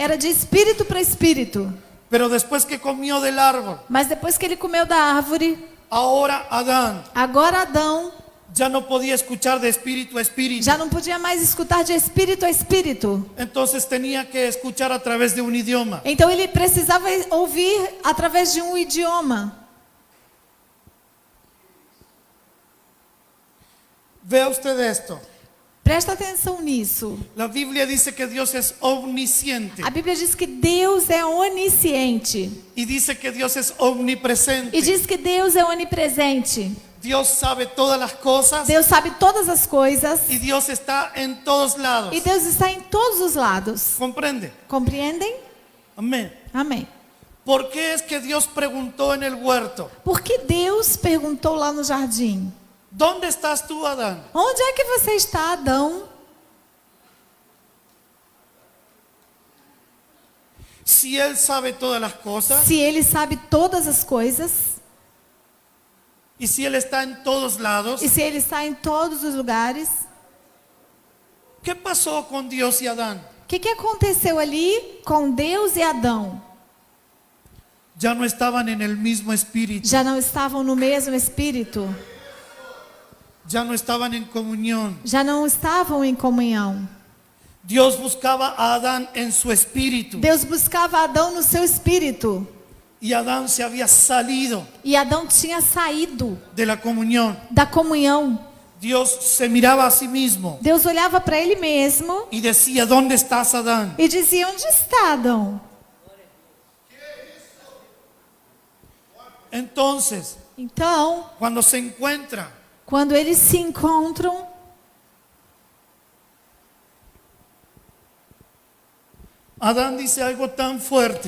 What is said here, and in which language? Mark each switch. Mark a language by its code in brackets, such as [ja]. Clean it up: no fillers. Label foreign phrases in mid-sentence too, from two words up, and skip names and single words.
[pt] Era de espírito para espírito. [es] Pero después que comió del árbol, [pt] Mas depois que ele comeu da árvore, [es] ahora Adán [pt] agora Adão [es] ya no podía escuchar de espíritu a espíritu. [pt] já não podia mais escutar de espírito a espírito. [es] Entonces tenía que escuchar a través de un idioma. [pt] Então ele precisava ouvir através de um idioma. [es] Vea usted esto. [pt] Presta atenção nisso. [es] La Biblia dice que Dios es omnisciente [pt] A Bíblia diz que Deus é onisciente. [es] y dice que Dios es omnipresente. [pt] E diz que Deus é onipresente. [es] Dios sabe todas las cosas [pt] Deus sabe todas as coisas. [es] y Dios está en todos lados. [pt] E Deus está em todos os lados. [es] ¿Comprende? [pt] Compreendem? [es] Amén. [pt] Amém. [es] ¿Por qué es que Dios preguntó en el huerto? [pt] Por que Deus perguntou lá no jardim? [es] ¿Dónde estás tú, Adán? [pt] Onde é que você está, Adão? [es] Si Él sabe todas las cosas [pt] Se ele sabe todas as coisas, [es] y si Él está en todos lados, [pt] e se ele está em todos os lugares, [es] ¿qué pasó con Dios y Adán? [pt] o que aconteceu ali com Deus e Adão? [es] Ya no estaban en el mismo espíritu, [pt] Já não estavam no mesmo espírito? [es] ya no estaban en comunión. [pt] Já não estavam em comunhão? [es] Dios buscaba a Adán en su espíritu [pt] Deus buscava Adão no seu espírito. [es] y Adán se había salido [pt] E Adão tinha saído [es] de la comunión. [pt] da comunhão. [es] Dios se miraba a sí mismo [pt] Deus olhava para ele mesmo [es] y decía, ¿dónde estás, Adán? [pt] e dizia: onde está Adão? [es] Entonces, [pt] Então, [es] cuando se encuentra, [pt] quando eles se encontram, [es] Adán dice algo tan fuerte.